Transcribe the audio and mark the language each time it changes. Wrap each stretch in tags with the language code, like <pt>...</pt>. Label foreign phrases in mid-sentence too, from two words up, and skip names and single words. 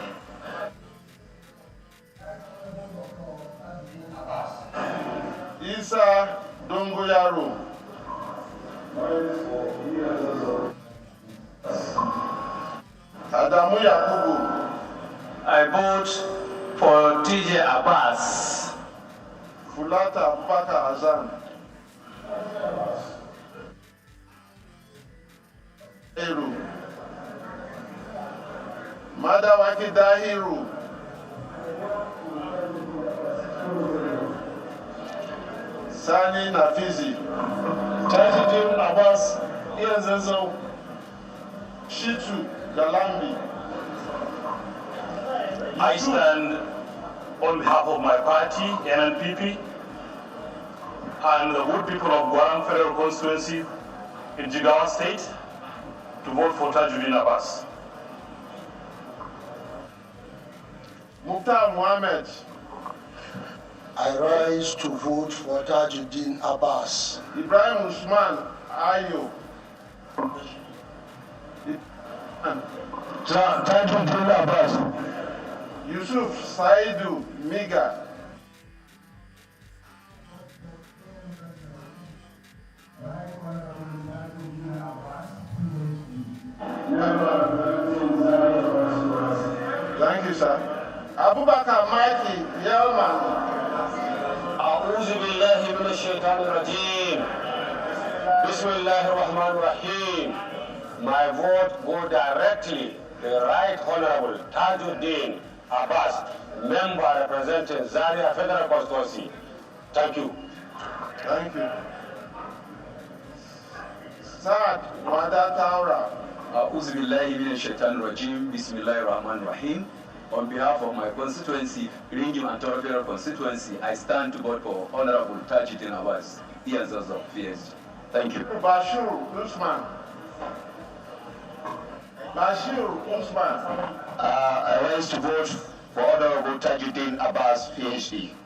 <en>Isa Dongoyaro. Adamu Yakubu. I vote for TJ Abbas. Fulata Abubakar Hassan. Eru. Madawaki Dahiru. Sani Nafizi. Tajuddin Abbas, Ianzenzo. Shitu Galambi. I stand on behalf of my party, NNPP, and the good people of Guaram Federal Constituency in Jigawa State to vote for Tajuddin Abbas. Mukhtar Mohammed. I rise to vote for Tajuddin Abbas. Ibrahim Usman Ayo. Tajuddin Abbas. Yusuf Saidu Miga. Thank you, sir. Abubakar Mikey Yelman.</en> <ar>أعوذ بالله من الشيطان الرجيم. بسم الله الرحمن الرحيم.</ar> <en>My vote go directly to the Right Honorable Tajuddin Abbas, member representing Zaria Federal Constituency. Thank you. Thank you. Saad Wada Taura.</en> <ar>أعوذ بالله من الشيطان الرجيم. بسم الله الرحمن الرحيم.</ar> <en>On behalf of my constituency, Ringim and Toro Federal Constituency, I stand to vote for Honorable Tajuddin Abbas, Ianzenzo, PhD. Thank you. Bashir Usman. Bashir Usman. I rise to vote for Honorable Tajuddin Abbas, PhD.</en>